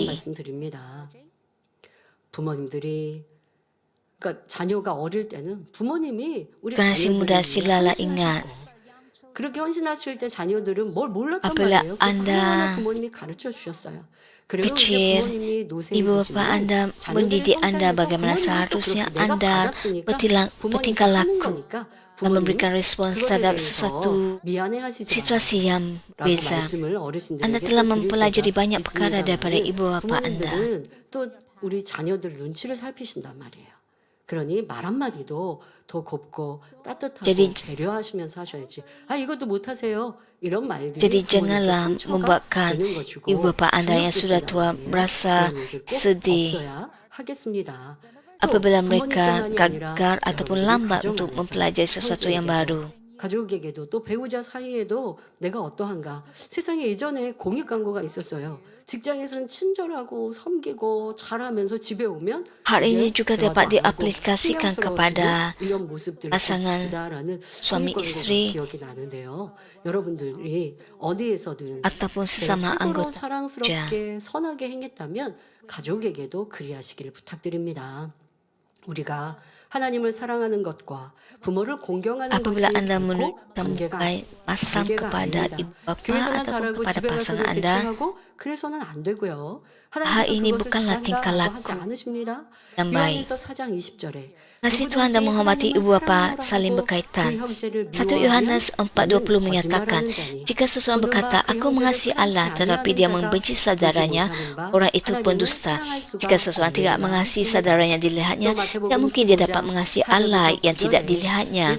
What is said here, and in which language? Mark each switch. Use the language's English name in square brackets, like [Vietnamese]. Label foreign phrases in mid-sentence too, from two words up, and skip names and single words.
[Korean] 말씀 드립니다. 부모님들이 그러니까 자녀가 어릴 때는 부모님이 우리 [Malay] Generasi muda [Korean] 자녀들을 [Malay] silalah [Korean] 위해 [Malay] ingat, [Korean] 헌신하시고 그렇게 헌신하실 때 자녀들은 뭘 몰랐단 [Malay] apabila [Korean] 말이에요. 그래서 [Malay] Anda [Korean] 하나하나 부모님이 가르쳐 주셨어요. 그리고 이제 [Malay] kecil, [Korean] 부모님이 [Malay] ibu [Korean] 노쇠해지시면 [Malay] bapa Anda [Korean] 자녀들의 [Malay] mendidik Anda [Korean] 성장에서 [Malay] bagaimana [Korean] 부모님도 [Malay] seharusnya [Korean] 그렇게 내가 [Malay] Anda [Korean] 받았으니까 [Malay] bertingkah [Korean] 부모님도 하는 [Malay] laku [Korean] 거니까 [Malay] dan [Korean] 부모님이 [Malay] memberikan respons [Korean] 그것에 [Malay] terhadap [Korean] 대해서 [Malay] sesuatu [Korean] 미안해하시지 [Malay] situasi yang [Korean] 라고 [Malay] berbeza. [Korean] 말씀을 어르신들에게 [Malay] Anda telah [Korean] 또 드릴 [Malay] mempelajari [Korean] 때가 [Malay] banyak perkara daripada [Korean] 있습니다만 [Malay] ibu bapa Anda. [Korean] 부모님들은 또 우리 자녀들 눈치를 살피신단 말이에요. 그러니 말 한마디도 더 곱고 따뜻하고 [Malay] Jadi- [Korean] 배려하시면서 하셔야지. 아 이것도 못하세요. 이런 말들이 [Malay] Jadi [Korean] 부모님께 [Malay] janganlah [Korean] 상처가 [Malay] membuatkan [Korean] 되는 것이고 [Malay] ibu bapa Anda yang sudah tua [Korean] 기억되시라는 [Malay] merasa [Korean] 그런 일들 꼭 [Malay] sedih [Korean] 없어야 하겠습니다. 또 [Malay] apabila mereka [Korean] 부모님뿐만이 아니라 [Malay] gagal ataupun [Korean] 여러분들이 [Malay] lambat [Korean] 가정 [Malay] untuk [Korean] 안에서 [Malay] mempelajari sesuatu yang baru. [Korean] 가족에게도 또 배우자 사이에도 내가 어떠한가. 세상에 예전에 공익 광고가 있었어요. 직장에서는 친절하고 섬기고 잘하면서 집에 오면 [Malay] Hal ini [Korean] 이제 [Malay] juga [Korean] 대화도 [Malay] dapat [Korean] 안 하고 [Malay] diaplikasikan [Korean] 신경스러워지고 [Malay] kepada [Korean] 이런 모습들을 [Malay] pasangan [Korean] 보시다라는 [Malay] suami [Korean] 공익 광고가 [Malay] istri [Korean] 기억이 나는데요. 여러분들이 어디에서든 [Malay] ataupun [Korean] 내가 [Malay] sesama [Korean] 최고로 [Malay] anggota [Korean] 사랑스럽게 선하게 행했다면 가족에게도 그리하시기를 부탁드립니다. 우리가 하나님을 사랑하는 것과 부모를 공경하는 [Malay] apabila [Korean] 것이 [Malay] Anda [Korean] 결코 관계가 [Malay] menemukan pasang [Korean] 관계가 [Malay] kepada [Korean] 아닙니다. [Malay] ibu bapa [Korean] 교회에서는 [Malay] ataupun [Korean] 잘하고 [Malay] kepada [Korean] 집에 가서도 [Malay] pasangan Anda, [Korean] 대충하고 그래서는 안 되고요. [Malay] hal ini [Korean] 하나님께서 [Malay] bukanlah [Korean] 그것을 [Malay] tingkah [Korean] 잘한다고 하지 [Malay] laku [Korean] 않으십니다. [Malay] yang baik. [Korean] 요한일서 4장 20절에 [Malay] Kasih Tuhan dan menghormati ibu bapa saling berkaitan. 1 Yohanes 4:20 menyatakan, jika seseorang berkata, aku mengasihi Allah tetapi dia membenci saudaranya, orang itu pendusta. Jika seseorang tidak mengasihi saudaranya dilihatnya, tidak mungkin dia dapat mengasihi Allah yang tidak dilihatnya.